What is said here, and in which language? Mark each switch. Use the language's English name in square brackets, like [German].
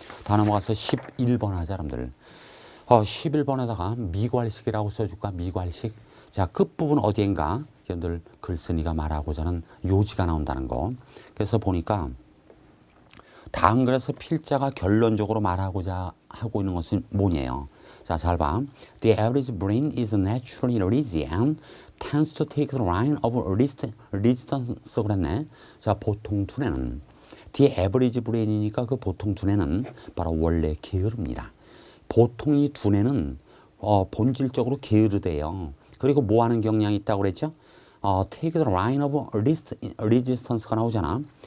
[Korean] 다 넘어가서 11번 하자, 여러분들. 11번에다가 미괄식이라고 써줄까? 미괄식. 자, 끝부분 어디인가? 여러분들 글쓴이가 말하고자 하는 요지가 나온다는 거. 그래서 보니까 다음 글에서 필자가 결론적으로 말하고자 하고 있는 것은 뭐냐요? 자, 잘 봐. [English] The average brain is naturally lazy and tends to take the line of resistance [Korean] 그랬네. 자, 보통 두뇌는 [English] The average brain [Korean] 이니까 그 보통 두뇌는 바로 원래 게으릅니다. 보통 이 두뇌는 본질적으로 게으르대요. 그리고 뭐 하는 경향이 있다고 그랬죠? [English] Take the line of resistance가 [Korean] 나오잖아.